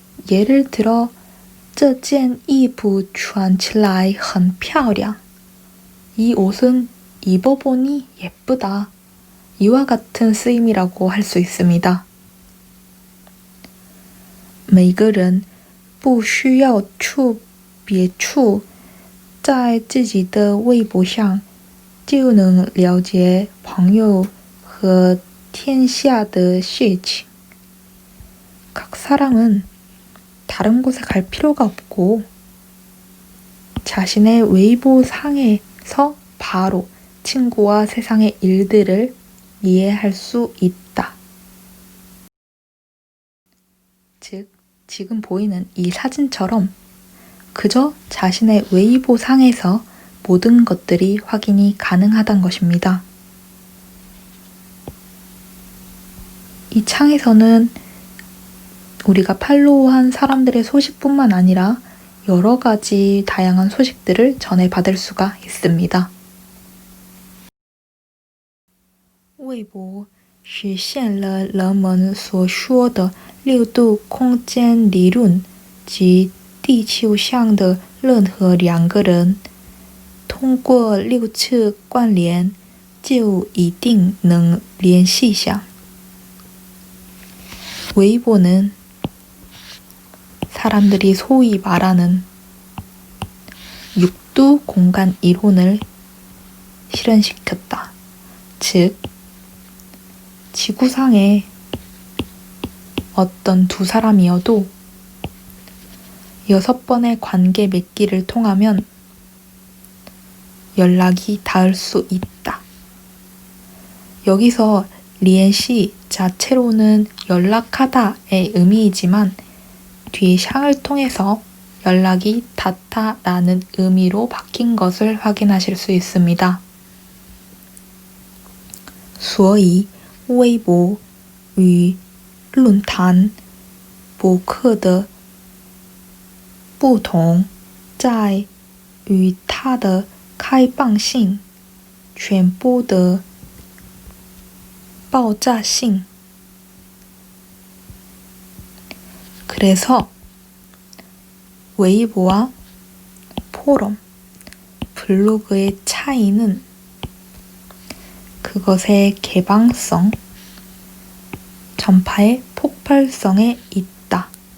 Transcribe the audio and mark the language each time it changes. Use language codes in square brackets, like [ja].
[ko] 예를 들어 [zh] 这件衣服穿起来很漂亮. [ko] 이 옷은 입어보니 예쁘다. 이와 같은 쓰임이라고 할 수 있습니다. [zh] 每个人不需要去别处，在自己的微博上就能了解朋友和天下的事情. [ko] 각 사람은 다른 곳에 갈 필요가 없고 자신의 웨이보 상에서 바로 친구와 세상의 일들을 이해할 수 있다. 즉, 지금 보이는 이 사진처럼 그저 자신의 웨이보 상에서 모든 것들이 확인이 가능하다는 것입니다. 이 창에서는 우리가 팔로우한 사람들의 소식뿐만 아니라 여러 가지 다양한 소식들을 전해받을 수가 있습니다. [zh] 微博实现了人们所说的六度空间理论，即地球上的任何两个人通过六次关联就一定能联系上. [ko] 웨이보는 사람들이 소위 말하는 육두 공간 이론을 실현시켰다. 즉, 지구상에 어떤 두 사람이어도 6번의 관계 맺기를 통하면 연락이 닿을 수 있다. 여기서 리엔시 자체로는 연락하다의 의미이지만 뒤에 샹을 통해서 연락이 닿다라는 의미로 바뀐 것을 확인하실 수 있습니다. [zh] 所以微博与论坛博客的不同在于它的开放性、传播的爆炸性. [ko] 그래서 웨이보와 포럼, 블로그의 차이는 그것의 개방성, 전파의 폭발성에 있다.